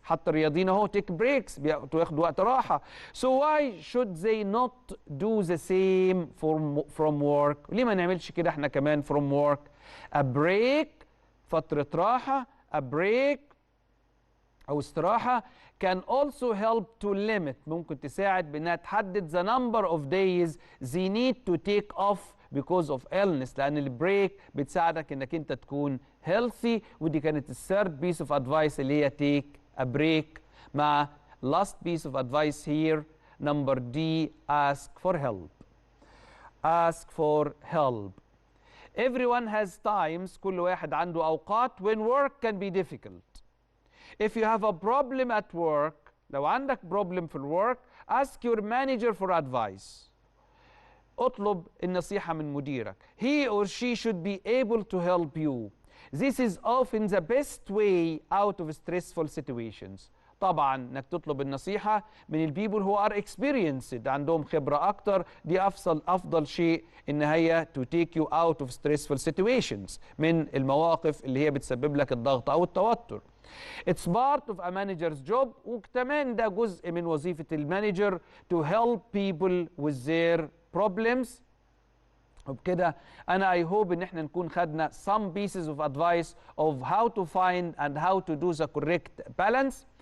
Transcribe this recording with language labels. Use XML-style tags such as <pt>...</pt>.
<ar>حتى الرياضيين اهو take breaks، بياخدوا وقت راحة.</ar> <en>So why should they not do the same from work؟ ليه ما نعملش كده احنا كمان from work؟ a break، فترة راحة، a break أو استراحة can also help to limit، ممكن تساعد بأنها تحدد the number of days they need to take off because of illness، لأن البريك بتساعدك إنك أنت تكون healthy.</en> <ar>ودي كانت الثيرد piece of advice اللي هي take a break، مع last piece of advice here number D ask for help.</ar> <en>ask for help. Everyone has times، كل واحد عنده أوقات when work can be difficult. If you have a problem at work، لو عندك problem في الwork، ask your manager for advice.</en> <ar>اطلب النصيحة من مديرك.</ar> <en>He or she should be able to help you. This is often the best way out of stressful situations.</en> <ar>طبعا انك تطلب النصيحة من البيبل who are experienced، عندهم خبرة أكتر، دي أفضل شيء إن هي to take you out of stressful situations، من المواقف اللي هي بتسبب لك الضغط أو التوتر.</ar> <en>It's part of a manager's job، وكمان ده جزء من وظيفة المانجر to help people with their problems.</en> <ar>وبكده أنا I hope إن احنا نكون خدنا some pieces of advice of how to find and how to do the correct balance.</ar>